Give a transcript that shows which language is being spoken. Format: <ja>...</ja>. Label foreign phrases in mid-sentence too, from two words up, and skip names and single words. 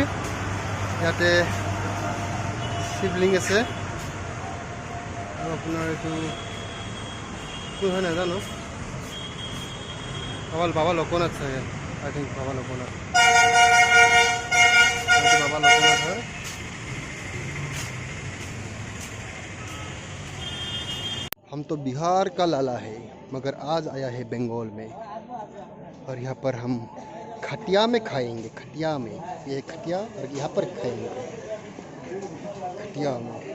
<as>ইয়াতে শিৱলিংগ আছে আৰু আপোনাৰ এইটো কোন হয় নাজানো, বাবা লোকনাথ চাগে,</as> <en>I think</en> <as>বাবা লোকনাথ হয়।</as> <hi>हम तो बिहार का लाला है मगर आज आया है बंगाल में, और यहाँ पर हम खटिया में खाएंगे, खटिया में, ये खटिया और यहाँ पर खाएंगे खटिया में।</hi>